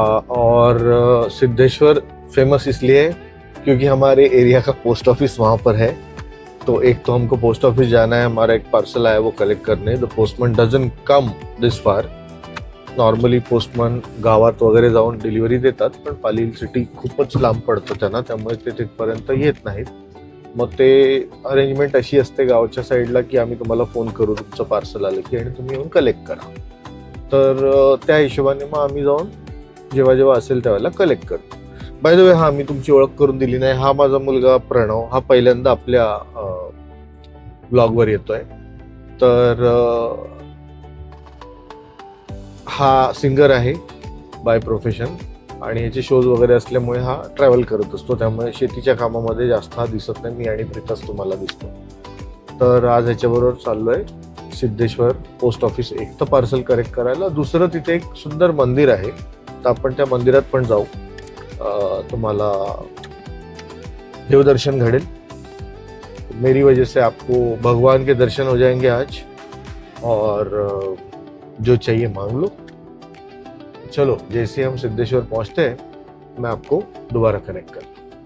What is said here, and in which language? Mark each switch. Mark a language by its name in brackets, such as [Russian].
[Hindi] और सिद्धेश्वर फेमस इसलिए है क्योंकि हमारे एरिया का पोस्ट ऑफिस वहाँ पर है. तो एक तो हमको पोस्ट ऑफिस जाना है, हमारा एक पार्सल आया वो कलेक्ट करने. [English] The postman doesn't come this far. [Marathi] Normally postman गावात वगैरे जाऊन डिलिव्हरी देतात, पण पाली सिटी खूपच लांब पडतं त्यांना, त्यामुळे ते तिथपर्यंत येत नाहीत. मग ते अरेंजमेंट अशी असते गावच्या साईडला की आम्ही तुम्हाला फोन करू तुमचं पार्सल आलं की आणि तुम्ही येऊन कलेक्ट करा. तर त्या हिशोबाने मग आम्ही जाऊन जेव्हा जेव्हा असेल त्यावेळेला कलेक्ट करतो. बाय द वे, हा मी तुमची ओळख करून दिली नाही, हा माझा मुलगा प्रणव. हा पहिल्यांदा आपल्या ब्लॉगवर येतोय. तर हा सिंगर आहे बाय प्रोफेशन आणि ह्याचे शोज वगैरे असल्यामुळे हा ट्रॅव्हल करत असतो, त्यामुळे शेतीच्या कामामध्ये जास्त हा दिसत नाही. मी आणि प्रीताच तुम्हाला दिसतो. तर आज ह्याच्याबरोबर चाललोय सिद्धेश्वर पोस्ट ऑफिस. एक तर पार्सल कलेक्ट करायला, दुसरं तिथे एक सुंदर मंदिर आहे, तर आपण त्या मंदिरात पण जाऊ. तुम्हाला देवदर्शन घडेल. [Hindi] मेरी वजह से आपको भगवान के दर्शन हो जाएंगे आज, और जो चाहिए मांग लो. चलो, जैसे हम सिद्धेश्वर पहुंचते हैं मैं आपको दोबारा कनेक्ट करता हूँ.